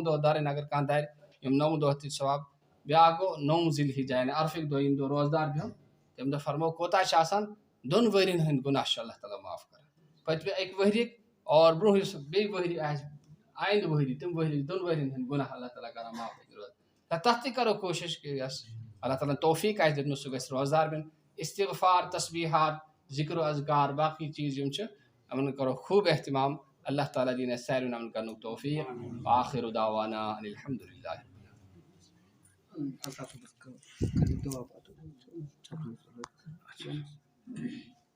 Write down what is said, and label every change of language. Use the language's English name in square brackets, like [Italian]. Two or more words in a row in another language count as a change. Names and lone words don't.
[Kashmiri] دۄہ دَرٕنۍ اگر کانٛہہ دَرِ یِم 9 دۄہ تہِ ثواب بیٛاکھ گوٚو 9 ذی الحجہ یعنی عرفٕکۍ دۄہ ییٚمہِ دۄہ روزدار بیٚہُن تمہِ دۄہ فرمو کوتاہ چھِ آسان 2 ؤرین ہٕنٛدۍ گُناہ چھُ اللہ تعالیٰ معاف کران پٔتمہِ 1 ؤرِیِکۍ اور برونٛہہ یُس بیٚیہِ ؤری آسہِ آیندٕ ؤری تِم ؤری 2 ؤرین ہٕنٛدۍ گُناہ اللہ تعالیٰ کران معاف تتھ تہِ کرو کوٗشش کہ یۄس اللہ تعالیٰ ہن توفیٖق آسہِ دیُتمُت سُہ گژھِ روزدار بنُن استغفار تسبیحات ذکر و اذکار باقٕے چیٖز یِم چھِ یِمن کرو خوٗب احتمام اللہ تعالیٰ دِیِن اَسہِ ساروٕے عمل کرنُک توفیٖق [Arabic] آخر دعوانا ان الحمد للہ